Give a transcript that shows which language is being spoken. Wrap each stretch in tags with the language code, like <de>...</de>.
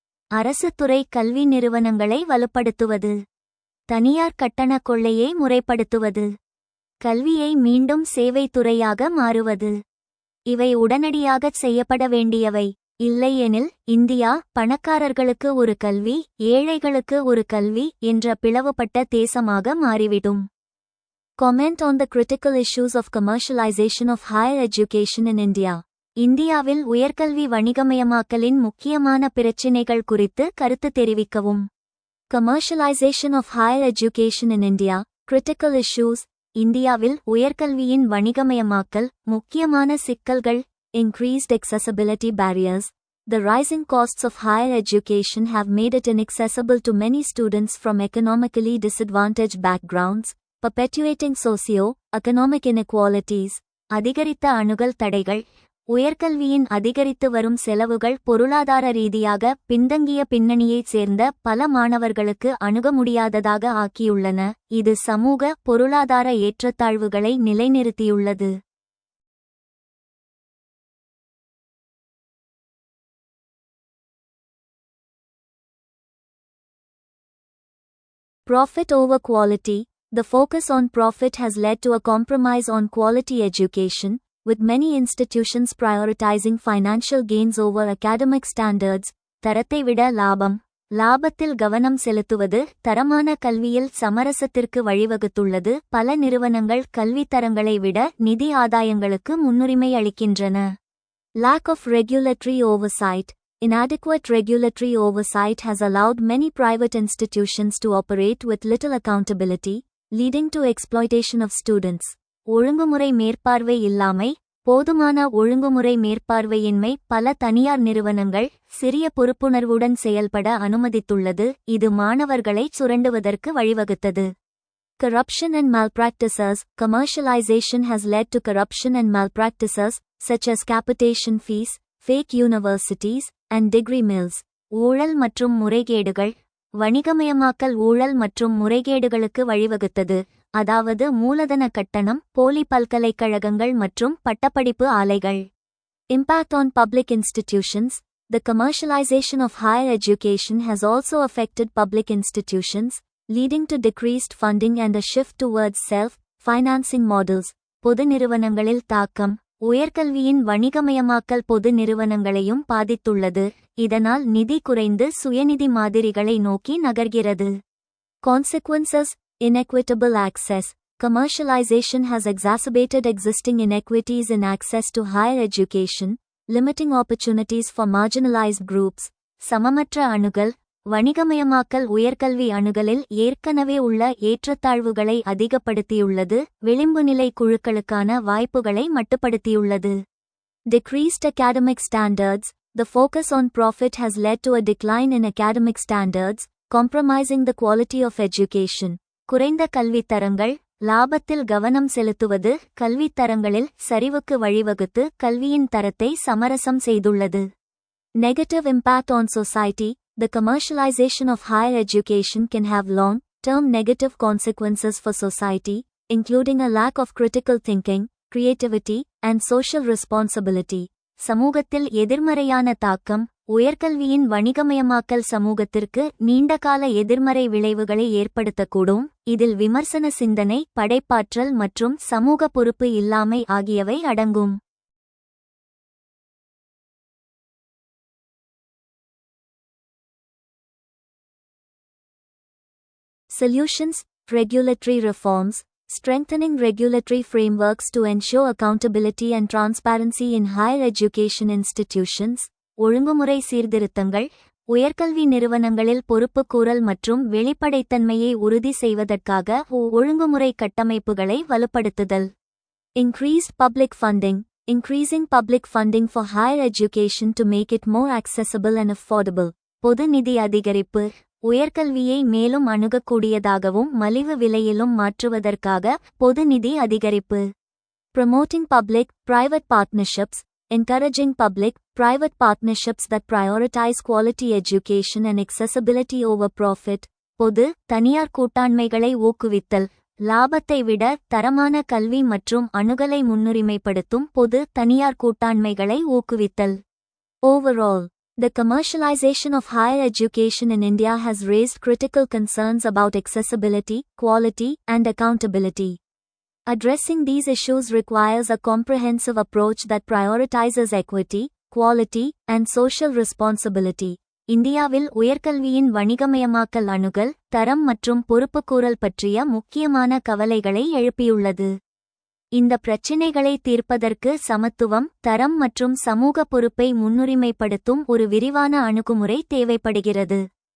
<ta>அரசு துறை கல்வி நிறுவனங்களை வலுப்படுத்துவது. தனியார் கட்டண கொள்ளையை முறைப்படுத்துவது. கல்வியை மீண்டும் சேவை துறையாக மாறுவது. இவை உடனடியாகச் செய்யப்பட வேண்டியவை. இல்லையெனில் இந்தியா பணக்காரர்களுக்கு ஒரு கல்வி ஏழைகளுக்கு ஒரு கல்வி என்ற பிளவுபட்ட தேசமாக மாறிவிடும்.</ta> <en>Comment on the critical issues of commercialization of higher education in India.</en> <ta>இந்தியாவில் உயர்கல்வி வணிகமயமாக்கலின் முக்கியமான பிரச்சினைகள் குறித்து கருத்து தெரிவிக்கவும்.</ta> <en>Commercialization of higher education in India, critical issues.</en> <ta>இந்தியாவில் உயர்கல்வியின் வணிகமயமாக்கல் முக்கியமான சிக்கல்கள்.</ta> <en>Increased accessibility barriers. The rising costs of higher education have made it inaccessible to many students from economically disadvantaged backgrounds, perpetuating socio-economic inequalities.</en> <ta>அதிகரித்த அணுகல் தடைகள். உயர்கல்வியின் அதிகரித்து வரும் செலவுகள் பொருளாதார ரீதியாக பின்தங்கிய பின்னணியைச் சேர்ந்த பல மாணவர்களுக்கு அணுக முடியாததாக ஆக்கியுள்ளன. இது சமூக பொருளாதார ஏற்றத்தாழ்வுகளை நிலைநிறுத்தியுள்ளது.</ta> <en>Profit over quality. The focus on profit has led to a compromise on quality education, with many institutions prioritizing financial gains over academic standards.</en> <ta>தரத்தை விட லாபம். லாபத்தில் கவனம் செலுத்துவது தரமான கல்வியில் சமரசத்திற்கு வழிவகுத்துள்ளது. பல நிறுவனங்கள் கல்வித்தரங்களை விட நிதி ஆதாயங்களுக்கு முன்னுரிமை அளிக்கின்றன.</ta> <en>Lack of regulatory oversight. Inadequate regulatory oversight has allowed many private institutions to operate with little accountability, leading to exploitation of students.</en> <ta>ஒழுங்குமுறை மேற்பார்வை இல்லாமை. போதுமான ஒழுங்குமுறை மேற்பார்வையின்மை பல தனியார் நிறுவனங்கள் சிறிய பொறுப்புணர்வுடன் செயல்பட அனுமதித்துள்ளது. இது மாணவர்களை சுரண்டுவதற்கு வழிவகுத்தது.</ta> <en>Corruption and malpractices. Commercialization has led to corruption and malpractices, such as capitation fees, fake universities, and degree mills.</en> <ta>ஊழல் மற்றும் முறைகேடுகள். வணிகமயமாக்கல் ஊழல் மற்றும் முறைகேடுகளுக்கு வழிவகுத்தது. அதாவது மூலதன கட்டணம், போலி பல்கலைக்கழகங்கள் மற்றும் பட்டப்படிப்பு ஆலைகள்.</ta> <en>Impact on public institutions. The commercialization of higher education has also affected public institutions, leading to decreased funding and a shift towards self-financing models.</en> <ta>பொது நிறுவனங்களில் தாக்கம். உயர்கல்வியின் வணிகமயமாக்கல் பொது நிறுவனங்களையும் பாதித்துள்ளது. இதனால் நிதி குறைந்து சுயநிதி மாதிரிகளை நோக்கி நகர்கிறது.</ta> <en>Consequences. Inequitable access. Commercialization has exacerbated existing inequities in access to higher education, limiting opportunities for marginalized groups.</en> <ta>சமமற்ற அணுகல். வணிகமயமாக்கல் உயர்கல்வி அணுகலில் ஏற்கனவே உள்ள ஏற்றத்தாழ்வுகளை அதிகப்படுத்தியுள்ளது. விளிம்புநிலை குழுக்களுக்கான வாய்ப்புகளை மட்டுப்படுத்தியுள்ளது.</ta> <en>Decreased academic standards. The focus on profit has led to a decline in academic standards, compromising the quality of education.</en> <ta>குறைந்த கல்வித்தரங்கள். லாபத்தில் கவனம் செலுத்துவது கல்வித்தரங்களில் சரிவுக்கு வழிவகுத்து கல்வியின் தரத்தை சமரசம் செய்துள்ளது.</ta> <en>Negative impact on society. The commercialization of higher education can have long-term negative consequences for society, including a lack of critical thinking, creativity, and social responsibility.</en> <ta>சமூகத்தில் எதிர்மறையான தாக்கம். உயர்கல்வியின் வணிகமயமாக்கல் சமூகத்திற்கு நீண்டகால எதிர்மறை விளைவுகளை ஏற்படுத்தக்கூடும். இதில் விமர்சன சிந்தனை, படைப்பாற்றல் மற்றும் சமூக பொறுப்பு இல்லாமை ஆகியவை அடங்கும்.</ta> <en>Solutions. Regulatory reforms. Strengthening regulatory frameworks to ensure accountability and transparency in higher education institutions.</en> <ta>ஒழுங்குமுறை சீர்திருத்தங்கள். உயர்கல்வி நிறுவனங்களில் பொறுப்புக்கூறல் மற்றும் வெளிப்படைத்தன்மையை உறுதி செய்வதற்காக ஒழுங்குமுறை கட்டமைப்புகளை வலுப்படுத்துதல்.</ta> <en>Increased public funding. Increasing public funding for higher education to make it more accessible and affordable.</en> <ta>பொது நிதி அதிகரிப்பு. உயர்கல்வியை மேலும் அணுகக்கூடியதாகவும் மலிவு விலையிலும் மாற்றுவதற்காக பொது நிதி அதிகரிப்பு.</ta> <en>Promoting public-private partnerships. Encouraging public-private partnerships that prioritize quality education and accessibility over profit.</en> <ta>பொது, தனியார் கூட்டாண்மைகளை ஊக்குவித்தல். லாபத்தை விட தரமான கல்வி மற்றும் அணுகலை முன்னுரிமைப்படுத்தும் பொது, தனியார் கூட்டாண்மைகளை ஊக்குவித்தல்.</ta> <en>Overall, the commercialization of higher education in India has raised critical concerns about accessibility, quality, and accountability. Addressing these issues requires a comprehensive approach that prioritizes equity, quality, and social responsibility.</en> <ta>இந்தியாவில் உயர்கல்வியின் வணிகமயமாக்கல் அணுகல், தரம் மற்றும் பொறுப்புக்கூறல் பற்றிய முக்கியமான கவலைகளை எழுப்பியுள்ளது. இந்த பிரச்சினைகளை தீர்ப்பதற்கு சமத்துவம், தரம் மற்றும் சமூக பொறுப்பை முன்னுரிமைப்படுத்தும் ஒரு விரிவான அணுகுமுறை தேவைப்படுகிறது.</ta>